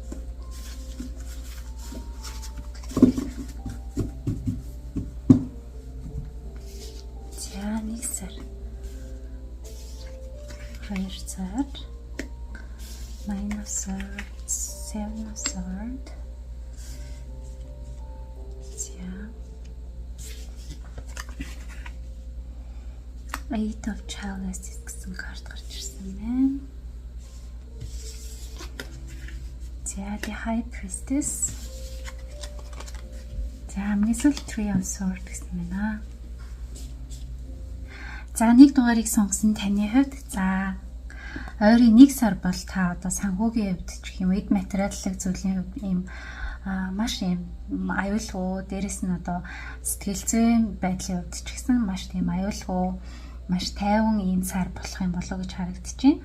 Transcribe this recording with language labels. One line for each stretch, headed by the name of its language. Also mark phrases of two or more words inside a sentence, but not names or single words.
Mongolian: За 1 сар, 2 сар, 9 сар, 7 сар. Eight of Chalices гэсэн карт гарч ирсэн байна. За the High Priestess. За Mystic Tree of Swords гэсэн байна. За нэг дугаарыг сонгосон таны хувьд за ойрын 1 сар бол та одоо санхүүгийн хувьд ч гэх юм эд материаллык зүйлийн хувьд ийм маш ийм аюулгүй, дээрэс нь одоо сэтгэл зүйн байдлын хувьд ч гэсэн маш тийм аюулгүй, маш тайван ийм сар болох юм болоо гэж харагдаж байна.